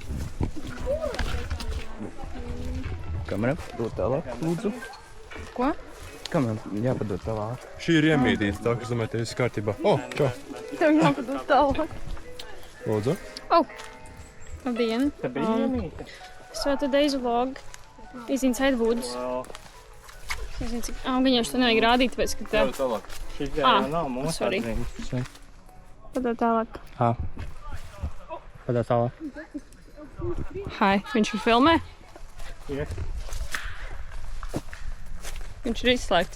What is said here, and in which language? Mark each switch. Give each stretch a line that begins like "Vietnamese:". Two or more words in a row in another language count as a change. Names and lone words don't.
Latvian: Kamera, dod tālāk, lūdzu. Ko? Kamera, jāpadod tālāk. Šī ir iemītīta, tā, kas domāju, tev viss kārtībā. Čau. Tev jāpadod tālāk. Lūdzu. Labdien!
English: So today's vlog is inside woods.
Latvian: Es nezinu, cik augaņoši to nevajag rādīt, tāpēc, ka tev... tālāk. Sorry. Padod tālāk. Padod tālāk. Hai, viņš ir filmē? Viņš ir izslēgts.